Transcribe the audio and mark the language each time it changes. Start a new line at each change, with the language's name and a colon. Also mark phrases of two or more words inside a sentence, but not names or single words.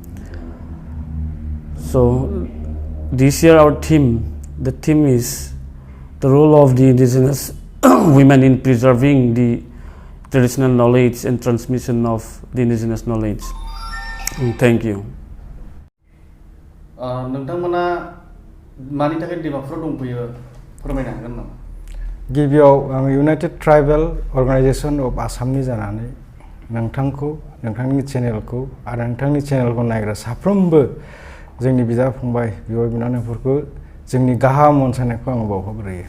English: So this year our the theme is the role of the indigenous women in preserving the traditional knowledge and transmission of the indigenous knowledge. Thank you.
Bodo: नोंथांमोना मानि थाखाय डिमापुराव दंफैयो फोरमायनो हागोन नामा? गिबियाव आं युनाइटेड ट्राइबेल अर्गानाइजेशन अफ आसामनि जानानै नोंथांखौ नोंथांनि चेनेलखौ आरो नोंथांनि चेनेलखौ नायग्रा साफ्रोमबो जोंनि बिदा फंबाय बिब' बिनानावफोरखौ जोंनि गाहाम अनसायनायखौ आं बावहरग्रोयो।